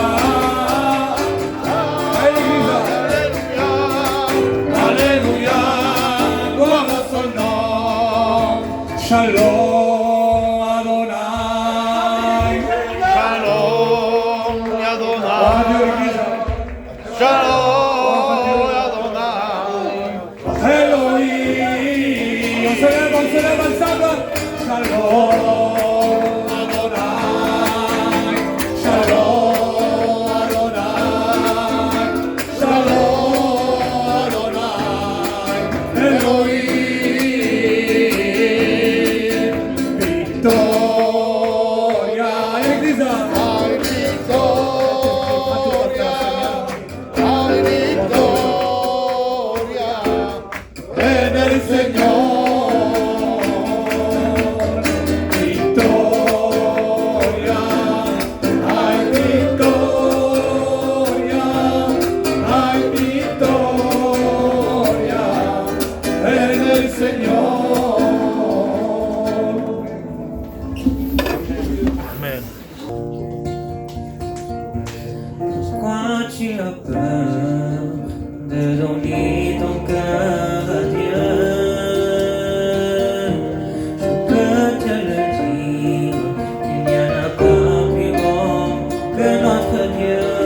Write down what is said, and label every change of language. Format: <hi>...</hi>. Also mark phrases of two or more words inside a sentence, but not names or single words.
<fr>Alléluia, alléluia, gloire à son nom.</fr> <he>Shalom Adonai. Shalom Adonai.</he> <fr>Adieu l'église.</fr> <he>Shalom Adonai.</he> <fr>Elohim. On se lève ensemble.</fr> <he>Shalom Adonai. Shalom Adonai. Shalom Adonai.</he> <fr>Elohim. Victoria. Église.</fr> <es>Ay, victoria. Ay, victoria. En el Señor, victoria, hay victoria, hay victoria, en el Señor. Amen.</es> <fr>Pourquoi tu as peur de donner ton cœur à Dieu? Je peux te le dire, il n'y en a pas plus bon que notre Dieu.</fr>